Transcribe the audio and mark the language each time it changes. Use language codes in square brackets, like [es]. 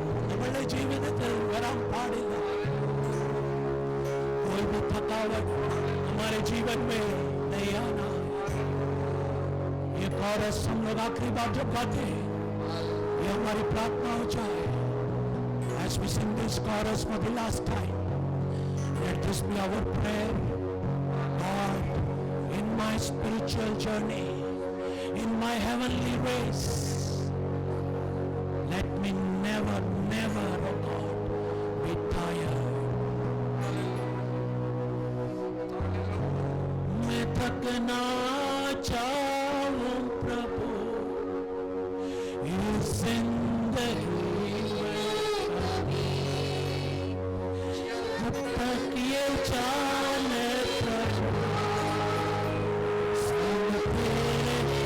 [ml] നമ്മുടെ ജീവിതത്തിൽ വരാൻ പാടില്ല. [hi] कोई भी थकावट हमारे जीवन में नहीं आना। ये कोरस हम लोग आखिरी बार जब गाते हैं ये हमारी प्रार्थना हो जाए। [en] As we sing this chorus for the last time, let this be our prayer. God, in my spiritual journey, in my heavenly race, let me never, never, oh God, be tired. [hi] मैं थकना चाहूं प्रभु इस जिंदगी जब तक ये जाने प्रभु सब तेरे